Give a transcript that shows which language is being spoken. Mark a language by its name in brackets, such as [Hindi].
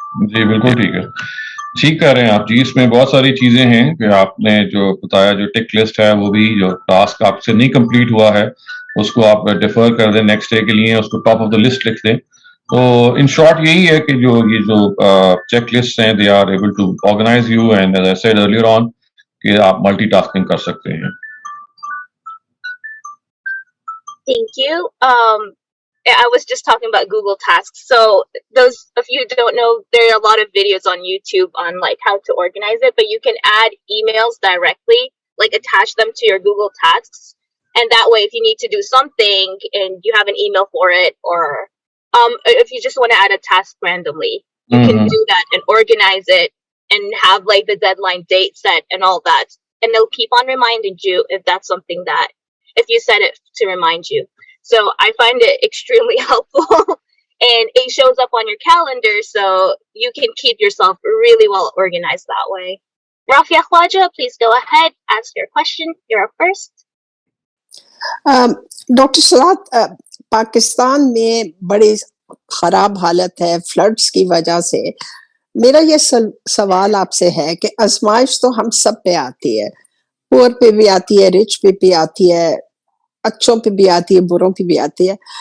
[Urdu] جی بالکل ٹھیک ہے, ٹھیک کہہ رہے ہیں آپ. جی اس میں بہت ساری چیزیں ہیں کہ آپ نے جو بتایا, جو ٹک لسٹ ہے وہ بھی, جو ٹاسک آپ سے نہیں کمپلیٹ ہوا ہے اس کو آپ ڈیفر کر دیں نیکسٹ ڈے کے لیے, اس کو ٹاپ آف دا لسٹ لکھ دیں. تو ان شارٹ یہی ہے کہ یہ جو چیک لسٹ ہیں [English] they are able to organise you, and as I said earlier on [Urdu] کہ آپ ملٹی ٹاسکنگ کر سکتے ہیں. [English] Thank you. I was just talking about Google Tasks. So those of you who don't know, there are a lot of videos on YouTube on like how to organize it, but you can add emails directly, like attach them to your Google Tasks. And that way, if you need to do something and you have an email for it, or if you just want to add a task randomly, you can do that and organize it and have like the deadline date set and all that. And they'll keep on reminding you if that's something that, if you set it to remind you. So I find it extremely helpful and it shows up on your calendar so you can keep yourself really well organized that way. Rafia Khwaja, please go ahead, ask your question. You're up first. [Urdu] Doctor سلاد, پاکستان میں بڑی خراب حالت ہے floods کی وجہ سے. میرا یہ سوال آپ سے ہے کہ آزمائش تو ہم سب پہ آتی ہے, پور پہ بھی آتی ہے, رچ پہ بھی آتی ہے, اچھوں پہ بھی آتی ہے, بروں پہ بھی آتی ہے.